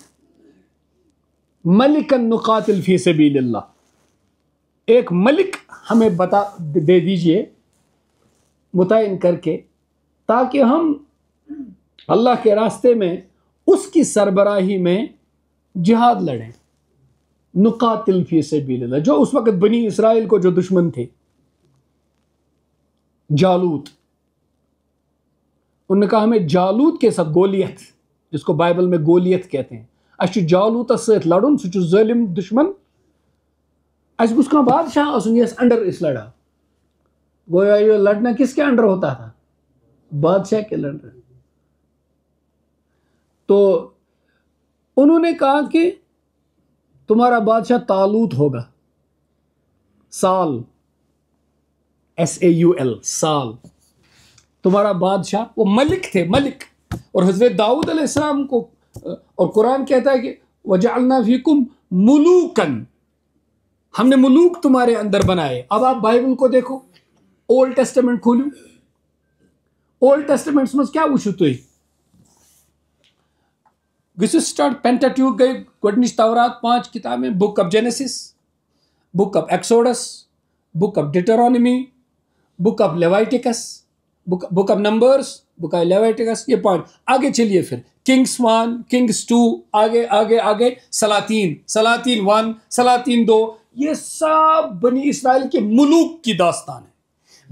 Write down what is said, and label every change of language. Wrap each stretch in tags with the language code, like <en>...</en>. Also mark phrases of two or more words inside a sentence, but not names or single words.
<ar>ملکن نقاتل فی سبیل اللہ،</ar> <ur>ایک ملک ہمیں دے دیجیے متعین کر کے، تاکہ ہم اللہ کے راستے میں اس کی سربراہی میں جہاد لڑیں۔</ur> <ar>نقاتل فی سبیل اللہ،</ar> <ur>جو اس وقت بنی اسرائیل کو جو دشمن تھے، جالوت، انہوں نے کہا ہمیں جالوت کے ساتھ، گولیت جس کو بائبل میں گولیت کہتے ہیں،</ur> <ks>اچھا جالوت ست لڑن، سہ ظالم دشمن، اس گوس کانٛہہ بادشاہ آسن یس انڈر اس لڑا۔</ks> <ur>گویا یہ لڑنا کس کے انڈر ہوتا تھا؟ بادشاہ کے انڈر۔ تو انہوں نے کہا کہ تمہارا بادشاہ طالوت ہوگا، سال، SAUL، سال، تمہارا بادشاہ، وہ ملک تھے، ملک۔</ur> <ar>اور حضرت داؤد علیہ السلام کو، اور قرآن کہتا ہے کہ وَجَعَلْنَا فِيكُمْ مُلُوكًا،</ar> <ur>ہم نے ملوک تمہارے اندر بنائے۔ اب آپ بائبل کو دیکھو، اولڈ ٹیسٹمنٹ کھولو، اولڈ ٹیسٹمنٹ میں کیا وچھو تھی؟</ur> <ks>گژھو سٹارٹ، پینٹاٹیوک گئی گۄڈنِچ تورات 5 کتابیں، بک آف جینیسس، بک آف ایکسوڈس، بک آف ڈیٹرونمی، بک آف لیوائٹکس، بک آف نمبرز، بک آف لیوائٹکس، یہ 5۔</ks> <ur>آگے چلیے پھر کنگس 1، کنگس 2، آگے آگے آگے سلاطین، سلاطین 1، سلاطین 2، یہ سب بنی اسرائیل کے ملوک کی داستان ہے۔</ur>